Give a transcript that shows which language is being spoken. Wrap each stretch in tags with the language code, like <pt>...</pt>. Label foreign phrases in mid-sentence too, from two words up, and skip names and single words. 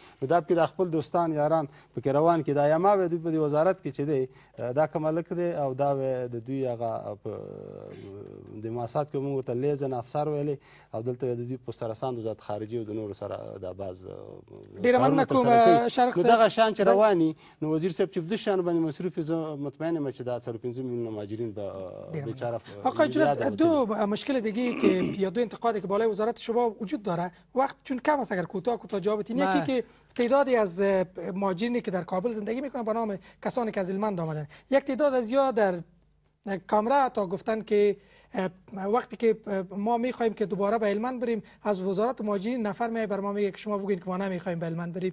<ps>نو دا پکې د خپل دوستان یاران پکې روان کړي. دا یما به دوی په دې وزارت کې چې دی دا کوم هلک دی او دا د دوی هغه د مؤسسات کې موږ ورته لیزن افسر ویلی او دلته د دوی په سرسان د وزارت خارجي او د نورو سره دا بعض ډېره مننه کوم شارق صاحب. نو دغه شان چې رواني نو وزیر صاحب چې په دې شیانو باندې مصروف زه مطمئن یم چې دا 4-5 میلیون مهاجرین به بیچاره.</ps> <fa>آقای جلال دو مشکل دیگه که یا دو انتقادی که بالای وزارت شما وجود داره وقت چون کم است اگر کوتاه جواب بدین. یکی که تعدادی از مهاجرینی که در کابل زندگی میکنن به نام کسانی که از هلمند آمدن یک تعداد از یا در کامرا تا گفتن که وقتی که ما میخوایم که دوباره به هلمند بریم از وزارت مهاجرین نفر میای بر ما میگه که شما بگین که ما نمیخوایم به هلمند بریم.</fa>